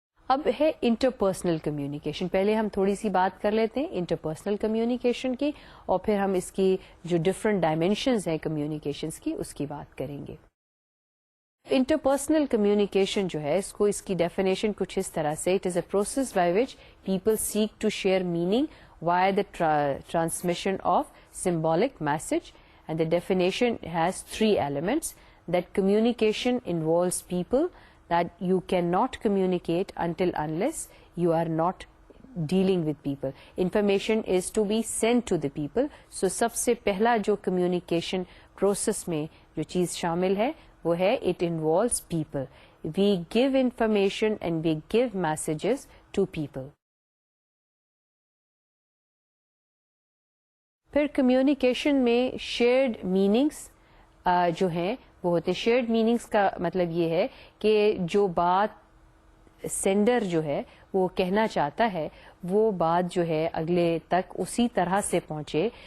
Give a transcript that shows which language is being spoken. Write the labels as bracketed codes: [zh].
[ur] اب ہے interpersonal communication. پہلے ہم تھوڑی سی بات کر لیتے ہیں انٹرپرسنل کمیونیکیشن کی، اور پھر ہم اس کی جو ڈفرنٹ ڈائمینشنز ہیں کمیونیکیشنز کی اس کی بات کریں گے. انٹرپرسنل کمیونیکیشن جو ہے اس کی ڈیفینیشن کچھ اس طرح سے: [en] It is a process by which people seek to share meaning via the transmission of symbolic message, and the definition has 3 elements. That communication involves people, that you cannot communicate unless you are not dealing with people. Information is to be sent to the people. [ur] So سب سے پہلا جو communication process میں جو چیز شامل ہے وہ ہے [en] it involves people. We give information and we give messages to people. [ur] پھر کمیونیکیشن میں شیئرڈ میننگس جو ہیں وہ ہوتے ہیں. شیئرڈ میننگس کا مطلب یہ ہے کہ جو بات سینڈر جو ہے وہ کہنا چاہتا ہے وہ بات جو ہے اگلے تک اسی طرح سے پہنچے.